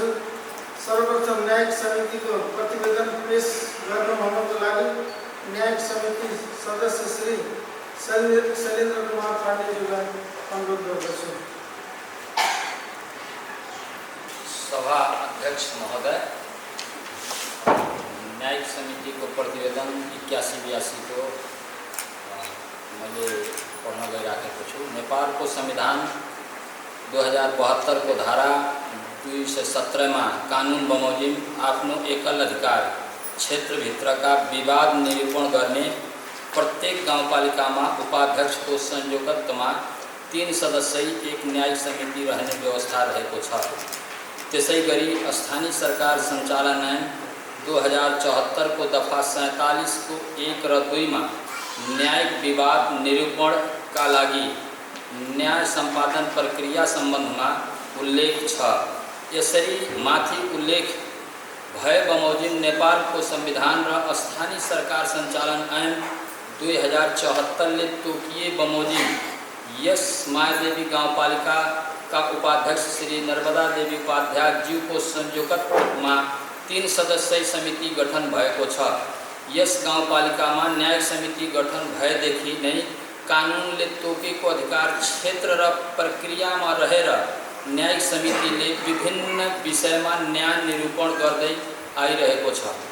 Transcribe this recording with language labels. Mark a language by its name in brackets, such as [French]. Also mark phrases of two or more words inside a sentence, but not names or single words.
[Nepali] सर्वप्रथम न्यायिक समितिको प्रतिवेदन पेश गर्नुहुनको लागि न्यायिक समिति सदस्य श्री शैलेन्द्र कुमार पाण्डेज्यूलाई अनुरोध गर्दछु। सभा अध्यक्ष महोदय, न्यायिक समिति को प्रतिवेदन 81-82 को मैले पढ़ना गइराखेको छु। नेपाल को संविधान 2072 को धारा 217 में कानून बमोजिम आफ्नो एकल अधिकार क्षेत्रभित्रका विवाद निरूपण गर्ने प्रत्येक गाउँपालिका में उपाध्यक्ष को संयोजकत्वमा 3 सदस्यीय एक न्यायिक समिति रहने व्यवस्था रहेको छ। त्यसैगरी स्थानीय सरकार संचालन ऐन 2074 को दफा 47 को 1 र 2 में न्यायिक विवाद निरूपण का लागि न्याय संपादन प्रक्रिया सम्बन्धमा उल्लेख छ। यसरी माथि उल्लेख भए बमोजिम नेपाल को संविधान र स्थानीय सरकार संचालन ऐन 2074 ले तोकिए बमोजिम यस मायादेवी गाउँपालिका का उपाध्यक्ष श्री नर्मदा देवी उपाध्याय ज्यू को संयोजकत्वमा 3 सदस्यीय समिति गठन भएको छ। यस गाउँपालिकामा न्यायिक समिति गठन भएदेखि नै कानुनले तोकेको अधिकार क्षेत्र र प्रक्रियामा रहेर न्यायिक समितिले विभिन्न विषयमा न्याय निरूपण गर्दै आइरहेको छ।